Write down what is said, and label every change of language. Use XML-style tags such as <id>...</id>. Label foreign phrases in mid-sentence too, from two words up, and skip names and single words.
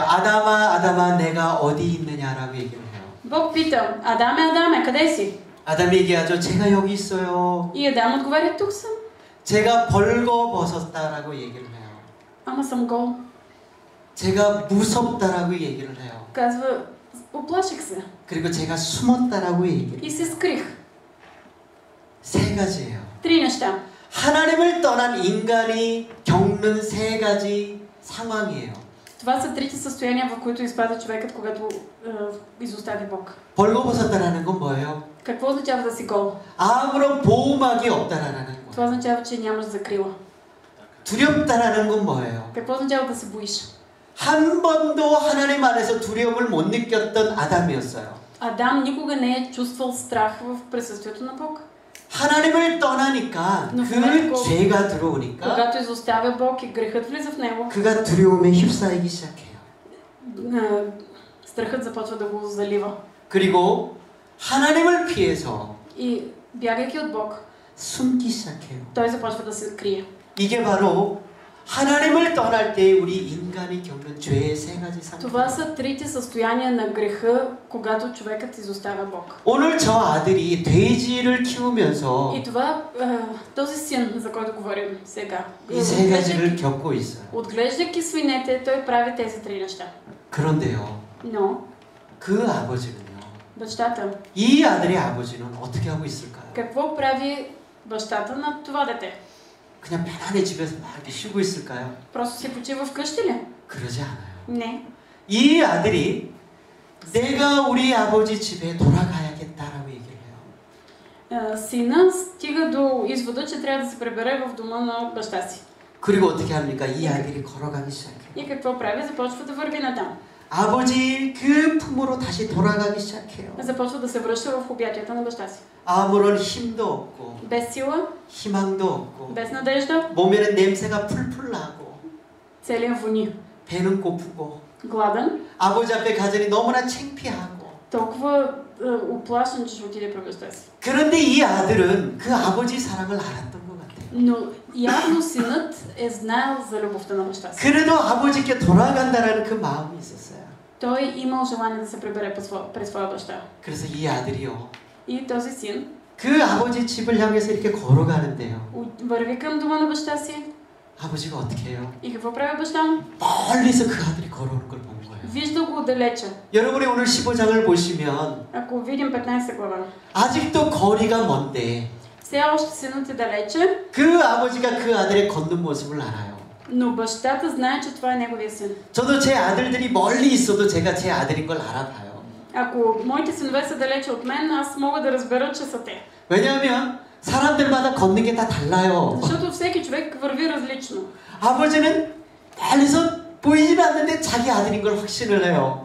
<ko>아담아 아담아 내가 어디 있느냐라고 얘기를 해요.</ko> <bg>Бог пита: Адаме, Адаме, къде си?</bg> <ko>아담이 얘기하죠. 제가 여기 있어요.</ko> <bg>И Адам отговаря: тук съм.</bg> <ko>제가 벌거벗었다라고 얘기를 해요.</ko> <bg>Ама съм гол.</bg> <ko>제가 무섭다라고 얘기를 해요.</ko> <bg>Казва: оплаших се.</bg> <ko>그리고 제가 숨었다라고 얘기를</ko> <bg>И</bg> <ko>해요.</ko> <bg>се скрих.</bg> <ko>세 가지예요.</ko> <bg>3 неща.</bg> <ko>하나님을 떠난 인간이 겪는 세 가지 상황이에요.</ko> <bg>Това са трите състояния, в които изпада човекът, когато изостави Бог.</bg> <ko>벌거벗었다라는 건 뭐예요?</ko> <bg>Какво означава да си гол?</bg> <ko>아무런 보호막이 없다라는 거예요.</ko> <bg>Това означава, че нямаш закрила.</bg> <ko>두렵다라는 건 뭐예요?</ko> <bg>Какво означава да се боиш?</bg> <ko>한 번도 하나님 안에서 두려움을 못 느꼈던 아담이었어요.</ko> <bg>Адам никога не е чувствал страх в присъствието на Бог.</bg> <ko>하나님을 떠나니까 그 죄가 들어오니까</ko> <bg>Когато изоставя Бог и грехът влиза в него,</bg> <ko>그가 두려움에 휩싸이기 시작해요.</ko> <bg>страхът започва да го залива.</bg> <ko>그리고 하나님을 피해서</ko> <bg>И бягайки от Бог,</bg> <ko>숨기 시작해요.</ko> <bg>той започва да се крие.</bg> <ko>이게 바로 하나님을 떠날 때 우리 인간이 겪는 죄의 세 가지 상황.</ko> <bg>Това са трите състояния на греха, когато човекът изоставя Бог.</bg> <ko>오늘 저 아들이 돼지를 키우면서</ko> <bg>И това, този син, за който говорим сега,</bg> <ko>이 세 가지를 겪고 있어요.</ko> <bg>отглеждайки свинете, той прави тези три неща.</bg> <ko>그런데요,</ko> <bg>Но</bg> <ko>그 아버지는요,</ko> <bg>бащата,</bg> <ko>이 아들의 아버지는 어떻게 하고 있을까요?</ko> <bg>какво прави бащата на това дете?</bg> <ko>그냥 편안히 집에서 막 이렇게 쉬고 있을까요?</ko> <bg>Просто си почива вкъщи ли?</bg> <ko>그러지 않아요.</ko> <bg>Не.</bg> <ko>이 아들이 내가 우리 아버지 집에 돌아가야겠다라고 얘기를 해요.</ko> <bg>Сина стига до извода, че трябва да се прибере в дома на баща си.</bg> <ko>그리고 어떻게 합니까? 이 아들이 걸어가기 시작해요.</ko> <bg>И какво прави? Започва да върви натам.</bg> <ko>아버지 그 품으로 다시 돌아가기 시작해요.</ko> <bg>Започва да се връща в обятията на баща си.</bg> <ko>아무런 힘도 없고</ko> <bg>Без сила,</bg> <ko>희망도 없고</ko> <bg>без надежда,</bg> <ko>몸에는 냄새가 풀풀 나고</ko> <bg>целият вони.</bg> <ko>배는 고프고</ko> <bg>Гладен,</bg> <ko>아버지 앞에 가자니 너무나 창피하고</ko> <bg>толкова оплашен, че ще отиде при баща си.</bg> <ko>그런데 이 아들은 그 아버지 사랑을 알았던 것 같아요.</ko> <bg>Но явно синът е знаел за любовта на баща си.</bg> <ko>그래도 아버지께 돌아간다라는 그 마음이 있었어요.</ko> <bg>Той имал желание да се прибере при своя баща.</bg> <ko>그래서 이 아들이요.</ko> <bg>И този син</bg> <ko>그 아버지 집을 향해서 이렇게 걸어가는데요.</ko> <bg>върви към дома на баща си.</bg> <ko>아버지가 어떻게 해요?</ko> <bg>И какво прави баща му?</bg> <ko>멀리서 그 아들이 걸어오는 걸 본 거예요.</ko> <bg>Вижда го отдалече.</bg> <ko>여러분이 오늘 15장을 보시면</ko> <bg>Ако видим 15 глава,</bg> <ko>아직도 거리가 먼데</ko> <bg>все още синът е далече.</bg> <ko>그 아버지가 그 아들의 걷는 모습을 알아요.</ko> <bg>Но бащата знае, че това е неговия син.</bg> <ko>저도 제 아들들이 멀리 있어도 제가 제 아들인 걸 알아봐요.</ko> <bg>Ако моите синове са далече от мен, аз мога да разбера, че са те.</bg> <ko>왜냐하면 사람들마다 걷는 게 다 달라요.</ko> <bg>Защото всеки човек върви различно.</bg> <ko>아버지는 멀리서 보이지는 않는데 자기 아들인 걸 확신을 해요.</ko>